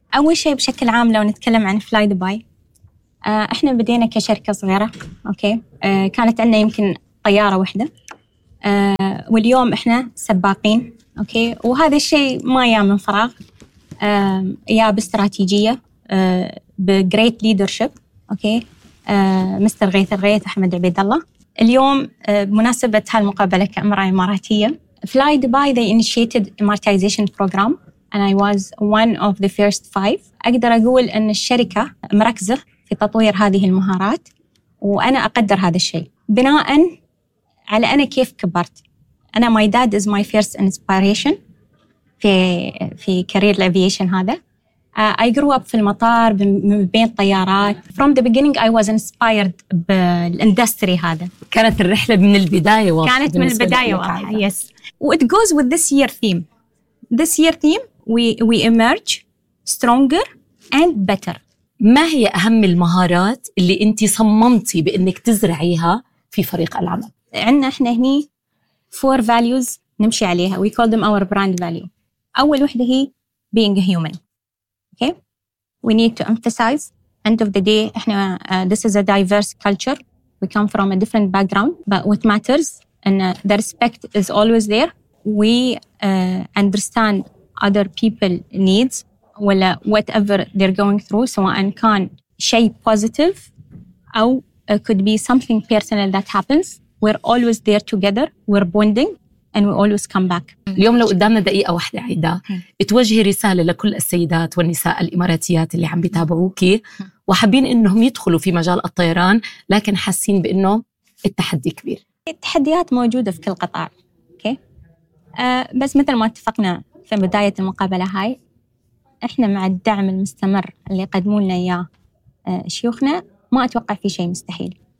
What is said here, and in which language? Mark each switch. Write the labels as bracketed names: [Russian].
[Arabic] أول شيء بشكل عام لو نتكلم عن فلاي دبي، إحنا بدينا كشركة صغيرة، أوكي؟ كانت عندنا يمكن طيارة واحدة، واليوم إحنا سباقين، أوكي؟ وهذا الشيء ما جاء من فراغ، يا باستراتيجية بجريت ليدرشيب، أوكي، مستر غيث الغيث أحمد عبيد الله. اليوم بمناسبة هالمقابلة كأمرأة إماراتية، فلاي دبي [English] they initiated amortization program and I was one of the first five. [Arabic] أقدر أقول أن الشركة مركزة في تطوير هذه المهارات وأنا أقدر هذا الشيء بناء على أنا كيف كبرت. [English] أنا my dad is my first inspiration [Arabic] في كارير الافيشن هذا. [English] I grew up [Arabic] في المطار بين طيارات. [English] From the beginning I was inspired [Arabic] بالاندستري هذا. كانت الرحلة من البداية واضحة. كانت من البداية واضحة. Yes. [English] It goes with this year theme. This year theme we emerge stronger and better. [Arabic] ما هي أهم المهارات اللي أنت صممتي بأنك تزرعيها في فريق العمل؟ عندنا إحنا هني [English] four values [Arabic] نمشي عليها. [English] We call them our brand value. أول واحدة هي being a human. Okay, we need to emphasize. End of the day, إحنا this is a diverse culture. We come from a different background, but what matters and the respect is always there. We understand other people needs ولا whatever they're going through. [Arabic] سواء كان شيء [English] positive أو could be something personal that happens. We're always there together. We're bonding. And we always come back. [Arabic] اليوم لو قدامنا دقيقة واحدة عايدة توجهي رسالة لكل السيدات والنساء الإماراتيات اللي عم بيتابعوكي وحابين إنهم يدخلوا في مجال الطيران لكن حاسين بإنه التحدي كبير. التحديات موجودة في كل قطاع، okay. بس مثل ما اتفقنا في بداية المقابلة هاي، إحنا مع الدعم المستمر اللي قدمونا إياه شيوخنا ما أتوقع في شيء مستحيل.